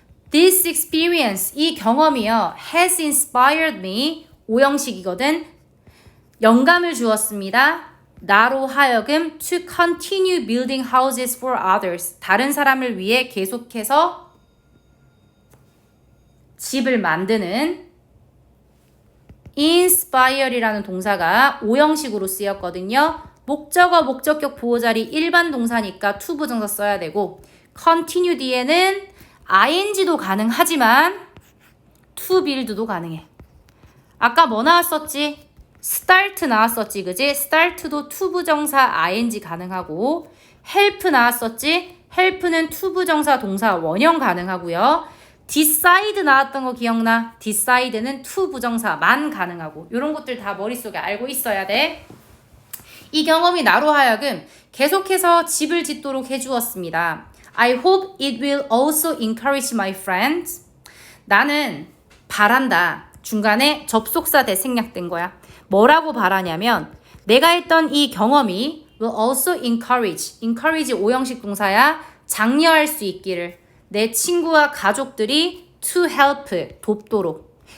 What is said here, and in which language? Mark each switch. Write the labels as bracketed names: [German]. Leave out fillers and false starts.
[English] This experience, [Korean] 이 경험이요, [English] has inspired me, [Korean] 오형식이거든. 영감을 주었습니다. 나로 하여금 [English] to continue building houses for others. [Korean] 다른 사람을 위해 계속해서 집을 만드는 inspire이라는 동사가 오형식으로 쓰였거든요. 목적어, 목적격 보호자리 일반 동사니까 to 부정사 써야 되고 continue 뒤에는 ing도 가능하지만 to build도 가능해. 아까 뭐 나왔었지? start 나왔었지, 그지? start도 to 부정사 ing 가능하고 help 나왔었지? help는 to 부정사 동사 원형 가능하고요. decide 나왔던 거 기억나? decide는 to 부정사만 가능하고 이런 것들 다 머릿속에 알고 있어야 돼. 이 경험이 나로 하여금 계속해서 집을 짓도록 해주었습니다. [English] I hope it will also encourage my friends. [Korean] 나는 바란다. 중간에 접속사 대생략된 거야. 뭐라고 바라냐면 내가 했던 이 경험이 [English] will also encourage [Korean] 오형식 동사야. 장려할 수 있기를. 내 친구와 가족들이 [English] to help, [Korean] 돕도록.